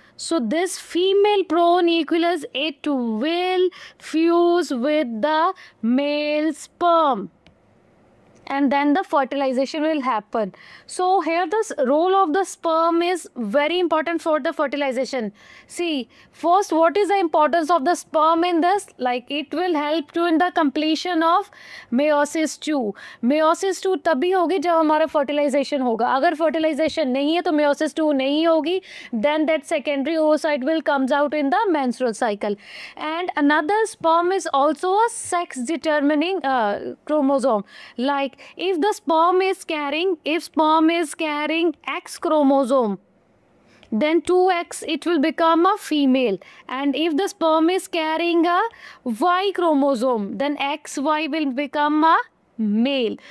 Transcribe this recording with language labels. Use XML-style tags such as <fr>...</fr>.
<en>So this female pronucleus, it will fuse with the male sperm, and then the fertilization will happen. So here the role of the sperm is very important for the fertilization. See, first, what is the importance of the sperm in this? Like it will help to in the completion of meiosis II.</en> <hi>meiosis II तभी होगी जब हमारा fertilization होगा. अगर fertilization नहीं है तो meiosis II नहीं होगी.</hi> <en>Then that secondary oocyte will comes out in the menstrual cycle. And another, sperm is also a sex determining chromosome. Like if sperm is carrying X chromosome, then 2X it will become a female, and if the sperm is carrying a Y chromosome, then XY will become a male.</en>